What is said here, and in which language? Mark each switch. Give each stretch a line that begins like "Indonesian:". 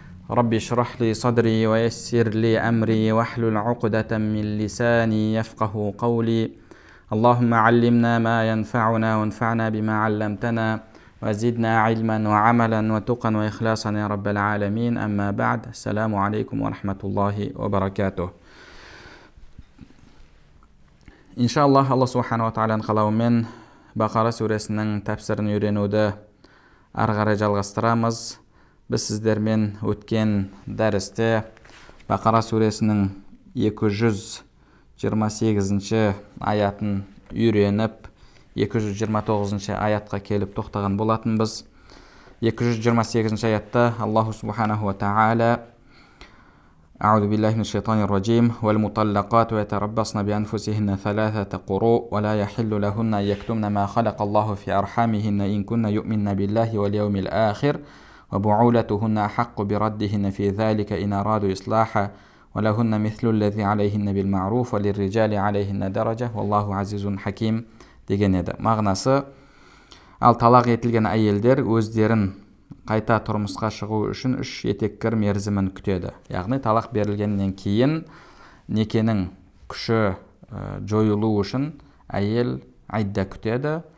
Arabic: رب اشرح لي صدري ويسر لي أمري واحلل عقدة من لساني يفقه قولي اللهم علمنا ما ينفعنا وانفعنا بما علمتنا وزدنا علما وعملا وتقا وإخلاصا يا رب العالمين أما بعد السلام عليكم ورحمة الله وبركاته.
Kazakh: Иншаллах, Алла Субхану ва Тағаланың қалауымен Бақара сүресінің тәпсірін үйренуді ары қарай жалғастырамыз. Біз сіздермен өткен дәрісте Бақара сүресінің 228 аятын үйреніп, 229 аятқа келіп тоқтаған болатынбыз. 228 аятта Аллаху Субханаху ва Тағала
Arabic: أعوذ بالله من الشيطان الرجيم والمطلقات يتربصن بأنفسهن ثلاثة قروء ولا يحل لهن أن يكتمن ما خلق الله في أرحامهن إن كن يؤمن بالله واليوم الآخر وبعولتهن أحق بردهن في ذلك إن أرادوا إصلاحا ولهن مثل الذي عليهن بالمعروف وللرجال عليهن درجة والله عزيز حكيم
Kazakh: деген еді. Мағынасы, ал талақ етілген әйелдер өздерін қайта тұрмысқа шығу үшін 3 етеккір мерзімін күтеді. Яғни талақ берілгеннен кейін некенің күші жойылу үшін әйел айда күтеді.